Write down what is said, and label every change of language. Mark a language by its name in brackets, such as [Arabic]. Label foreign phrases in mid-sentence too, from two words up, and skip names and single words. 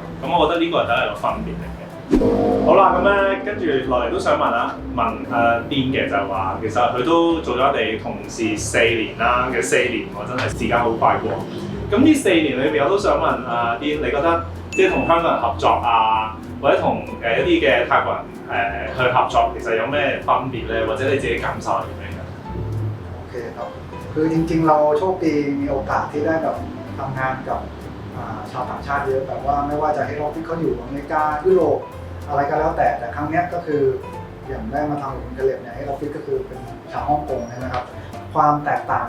[Cantonese] 咁我覺得呢個係第一個分別嚟嘅。好啦，咁咧跟住落嚟都想問癲嘅就係話，其實佢都做咗我哋同事4年啦嘅4年喎，真係時間好快過。咁呢4年裏邊，我都想問癲，你覺得即係同香港人合作啊，或者同一啲嘅泰國人去合作，其實有咩分別咧？或者你自己感受係點樣嘅？ [Thai] โอเคครับคือจริงๆเราโชคดีมีโอกาสที่ได้แบบทำงานกับชาวต่างชาติเยอะแบบว่าไม่ว่าจะให้ออฟฟิศเขาอยู่อเมริกายุโรปอะไรก็แล้วแต่ครั้งนี้ก็คืออย่างได้มาทำกับคุณเกเลบเนี่ยให้ออฟฟิศก็คือเป็นชาวฮ่องกงนะครับความแตกต่างจ